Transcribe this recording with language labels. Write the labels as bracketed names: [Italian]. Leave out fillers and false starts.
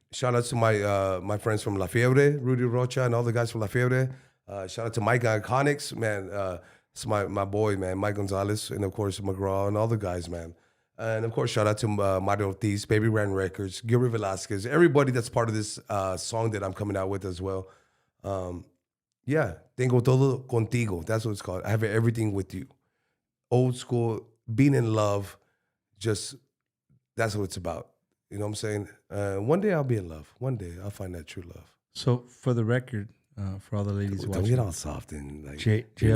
[English] Shout out to my friends from La Fiebre, Rudy Rocha, and all the guys from La Fiebre. Shout out to Mike Iconics, man. It's my boy, man, Mike Gonzalez, and of course, McGraw, and all the guys, man. And of course, shout out to Mario Ortiz, Baby Ran Records, Gilbert Velasquez, everybody that's part of this song that I'm coming out with as well. [Spanish] Yeah, tengo todo contigo. [English] That's what it's called. I have everything with you. Old school, being in love, just that's what it's about. You know what I'm saying? One day I'll be in love. One day I'll find that true love. So for the record, for all the ladies watching, don't get all soft and like you're